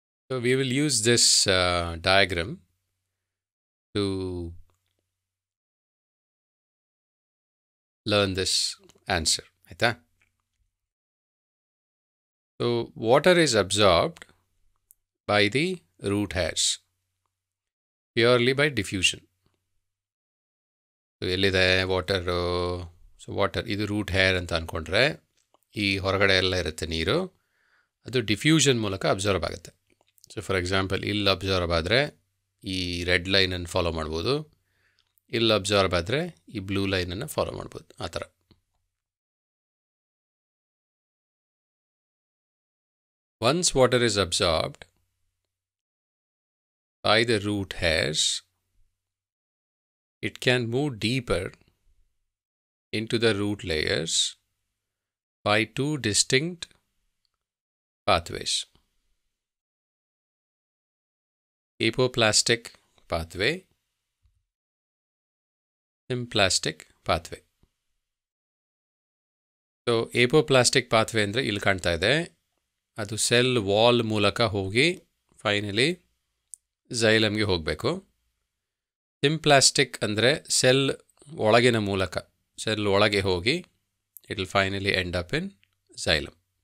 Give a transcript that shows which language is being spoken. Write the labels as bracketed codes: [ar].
[en] So we will use this diagram to learn this answer. So water is absorbed by the root hairs purely by diffusion. [kn] So ellide water so water ಇದು root hair ಅಂತ ಅಂದ್ಕೊಂಡ್ರೆ ಈ ಹೊರಗಡೆ ಎಲ್ಲ ಇರುತ್ತೆ ನೀರು, ಅದು diffusion ಮೂಲಕ ಅಬ್ಸರ್ವ್ ಆಗುತ್ತೆ. ಸೊ ಫಾರ್ ಎಕ್ಸಾಂಪಲ್ ಇಲ್ಲಿ ಅಬ್ಸರ್ವ್ ಆದರೆ ಈ ರೆಡ್ ಲೈನನ್ನು ಫಾಲೋ ಮಾಡ್ಬೋದು, ಇಲ್ಲಿ ಅಬ್ಸರ್ವ್ ಆದರೆ ಈ ಬ್ಲೂ ಲೈನನ್ನು ಫಾಲೋ ಮಾಡ್ಬೋದು. ಆ ಥರ [en] Once water is absorbed by the root hairs, it can move deeper into the root layers by two distinct pathways. Apoplastic pathway, symplastic pathway. So apoplastic pathway [kn] andre ಇಲ್ಲಿ ಕಾಣ್ತಾ ಇದೆ, ಅದು cell wall ಮೂಲಕ ಹೋಗಿ finally ಝೈಲಮ್ಗೆ ಹೋಗಬೇಕು. ಸಿಂಪ್ಲಾಸ್ಟಿಕ್ ಅಂದರೆ cell ಒಳಗಿನ ಮೂಲಕ, ಸೆಲ್ ಒಳಗೆ ಹೋಗಿ [en] It will finally end up in xylem.